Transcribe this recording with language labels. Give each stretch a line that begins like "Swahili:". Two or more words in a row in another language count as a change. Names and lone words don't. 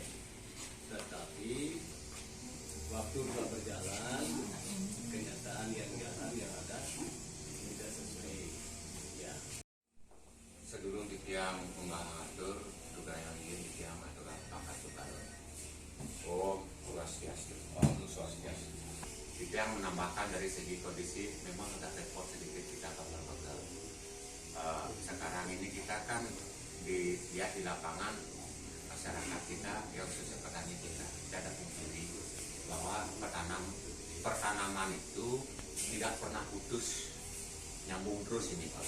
Indonesian: Tetapi waktu telah berjalan, kenyataan yang jalan yang ada tidak sesuai. Ya. Sedulur di tiang mengatur juga yang ingin di tiang atur apa juga.
Balinese: Om Swastiastu. Om Swastiastu.
Indonesian: Di tiang menambahkan dari segi kondisi memang ada repot sedikit kita kalau sekarang ini kita kan lihat di lapangan masyarakat kita yang khususnya petani kita ada pungkiri bahwa pertanaman itu tidak pernah putus, nyambung terus ini Pak.